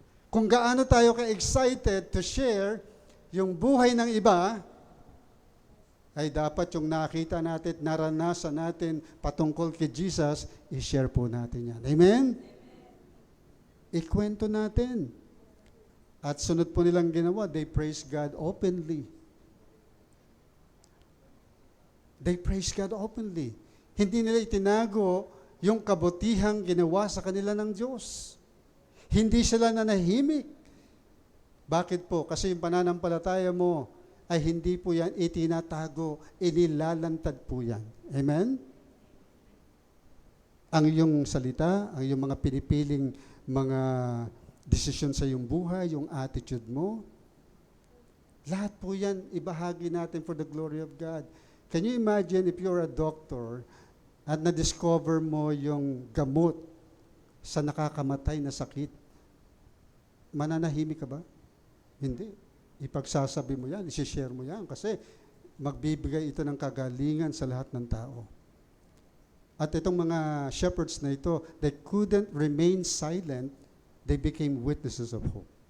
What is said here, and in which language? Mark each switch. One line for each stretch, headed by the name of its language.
Filipino: Kung gaano tayo ka-excited
English: to share
Filipino: yung buhay ng iba, ay dapat yung nakita natin, naranasan natin patungkol kay Jesus, i-share po natin yan. Amen? Ikwento natin. At sunod po nilang ginawa,
English: they praise God openly. They praise God openly.
Filipino: Hindi nila itinago yung kabutihang ginawa sa kanila ng Diyos. Hindi sila nanahimik. Bakit po? Kasi yung pananampalataya mo, ay hindi po yan itinatago, inilalantad po yan. Amen? Ang iyong salita, ang iyong mga pinipiling mga desisyon sa iyong buhay, yung attitude mo, lahat po yan, ibahagi natin
English: for the glory of God. Can you imagine if you're a doctor
Filipino: at na-discover mo yung gamot sa nakakamatay na sakit, mananahimik ka ba? Hindi. Ipagsasabi mo yan, isi-share mo yan kasi magbibigay ito ng kagalingan sa lahat ng tao. At itong mga shepherds na ito,
English: they couldn't remain silent, they became witnesses of hope.